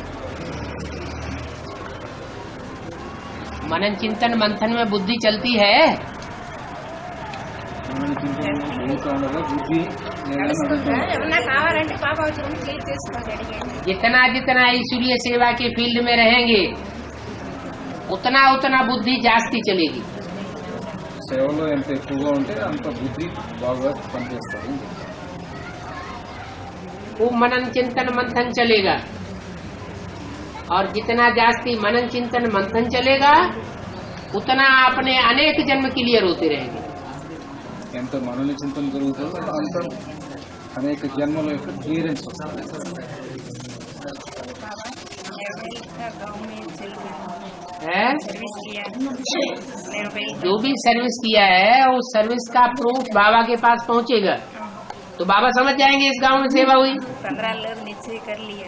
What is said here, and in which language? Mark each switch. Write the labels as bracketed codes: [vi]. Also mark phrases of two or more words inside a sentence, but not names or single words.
[hi] मनन चिंतन मंथन में बुद्धि चलती है। जितना जितना ईश्वरीय सेवा के फील्ड में रहेंगे उतना उतना बुद्धि जास्ती चलेगी। [te] సేవలో ఎంత ఎక్కువగా ఉంటే అంత బుద్ధి బాగా పనిచేస్తుంది। [hi] वो मनन चिंतन मंथन चलेगा, और जितना जास्ती मनन चिंतन मंथन चलेगा उतना अपने अनेक जन्म क्लियर होते रहेंगे। [te] ఎంత మనన చింతన జరుగుతుందో అంత అనేక జన్మల యొక్క క్లియరెన్స్ వస్తుంది। [hi] है जो भी सर्विस किया है उस सर्विस का प्रूफ बाबा के पास पहुंचेगा तो बाबा समझ जाएंगे इस गांव में सेवा हुई। 15 लोग निश्चय कर लिया।